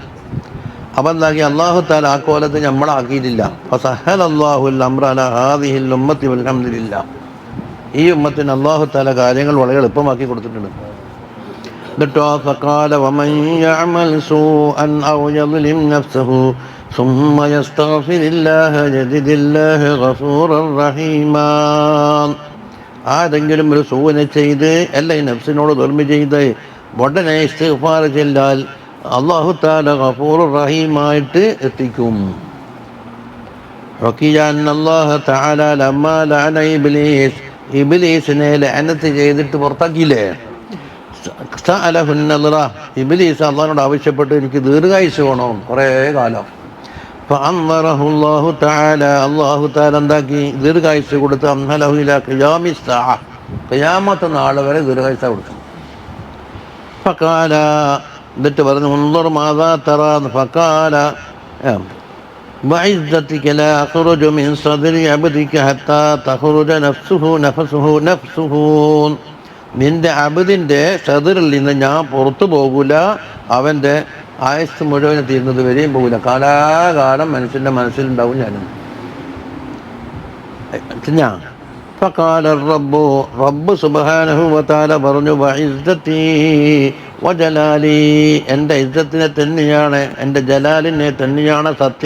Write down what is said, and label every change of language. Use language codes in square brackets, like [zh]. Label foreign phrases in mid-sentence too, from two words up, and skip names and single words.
[ml] അപ്പം എന്താക്കി അല്ലാഹു തആല ആ കോലത്ത് നമ്മളാക്കിയിട്ടില്ല. [ar] فسهل الله الأمر على هذه الأمة والحمد لله. [ml] ഈ ഉമ്മത്തിന് അല്ലാഹു തആല കാര്യങ്ങൾ വളരെ എളുപ്പമാക്കി കൊടുത്തിട്ടുണ്ട്. [ar] എന്നിട്ടോ فقال ومن يعمل سوءا أو يظلم نفسه ثم يستغفر الله يجد الله غفورا رحيما. [ml] ആരെങ്കിലും ഒരു സൂഅനെ ചെയ്ത് അല്ലെങ്കിൽ നഫ്സിനോട് ദുൽമ ചെയ്ത് ഉടനെ ഇസ്തിഗ്ഫാർ ചെയ്താൽ അല്ലാഹു തആല [ar] غفورا رحيما [ml] എത്തിക്കും. [ar] روي أن الله تعالى لما لعن إبليس, [ml] ഇബ്ലീസിനെ ലഅനത്ത് ചെയ്തിട്ട് പുറത്താക്കിയില്ലേ, സഅലഹുന്നദറ, ഇബ്ലീസ് അല്ലാഹുവോട് ആവശ്യപ്പെട്ട് എനിക്ക് ദീർഘായുസ് വേണം കുറേ കാലം. [ar] فأنظره الله تعالى, [ml] അല്ലാഹു തആല എന്താക്കി ദീർഘായുസ് കൊടുത്ത് [ar] أمهله إلى قيام الساعة, [ml] ഖിയാമത്ത് നാൾ വരെ ദീർഘായുസ് കൊടുത്തു. [ar] ഫഖാല, [ml] എന്നിട്ട് പറഞ്ഞു [ar] انظر ماذا ترى فقال وعزتك لا أخرج من صدر عبدك حتى تخرج نفسه. [ml] നിന്റെ അബ്ദിൻ്റെ സദറിൽ നിന്ന് ഞാൻ പുറത്തു പോകൂല, അവൻ്റെ ആയുസ് മുഴുവൻ തീരുന്നത് വരെയും പോകില്ല. കാലാകാലം മനുഷ്യൻ്റെ മനസ്സിലുണ്ടാവും ഞാനും. [ar] فقال ربه, [ml] റബ്ബ് [ar] سبحانه وتعالى [ml] പറഞ്ഞു [ar] وعزتي وجلالي, [ml] എൻ്റെ ഇസ്സത്തിനെ തന്നെയാണ് എൻ്റെ ജലാലിനെ തന്നെയാണ് സത്യം.